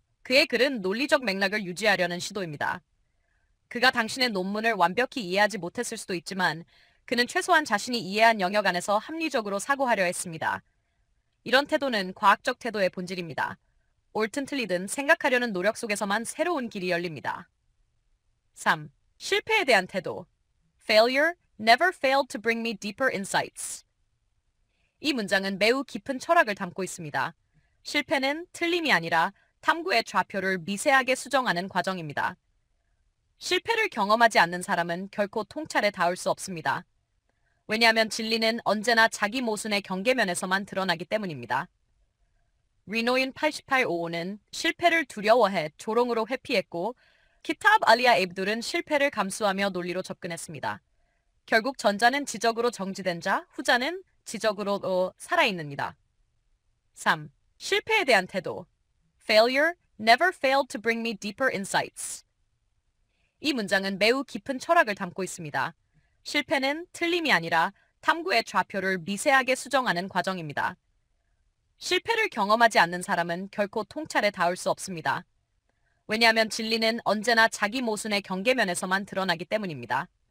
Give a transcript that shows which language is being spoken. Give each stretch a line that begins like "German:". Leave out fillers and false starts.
Korean: 그의 글은 논리적 맥락을 유지하려는 시도입니다. 그가 당신의 논문을 완벽히 이해하지 못했을 수도 있지만 그는 최소한 자신이 이해한 영역 안에서 합리적으로 사고하려 했습니다. 이런 태도는 과학적 태도의 본질입니다. 옳든 틀리든 생각하려는 노력 속에서만 새로운 길이 열립니다. 3. 실패에 대한 태도.
English: Failure never failed to bring me deeper insights.
Korean: 이 문장은 매우 깊은 철학을 담고 있습니다. 실패는 틀림이 아니라 탐구의 좌표를 미세하게 수정하는 과정입니다. 실패를 경험하지 않는 사람은 결코 통찰에 닿을 수 없습니다. 왜냐하면 진리는 언제나 자기 모순의 경계면에서만 드러나기 때문입니다. 리노인 8855는 실패를 두려워해 조롱으로 회피했고 키탑 알리아 앱둘은 실패를 감수하며 논리로 접근했습니다. 결국 전자는 지적으로 정지된 자, 후자는 지적으로 살아있습니다. 3. 실패에 대한 태도.
English: Failure never failed to bring me deeper insights.
Korean: 이 문장은 매우 깊은 철학을 담고 있습니다. 실패는 틀림이 아니라 탐구의 좌표를 미세하게 수정하는 과정입니다. 실패를 경험하지 않는 사람은 결코 통찰에 닿을 수 없습니다. 왜냐하면 진리는 언제나 자기 모순의 경계면에서만 드러나기 때문입니다.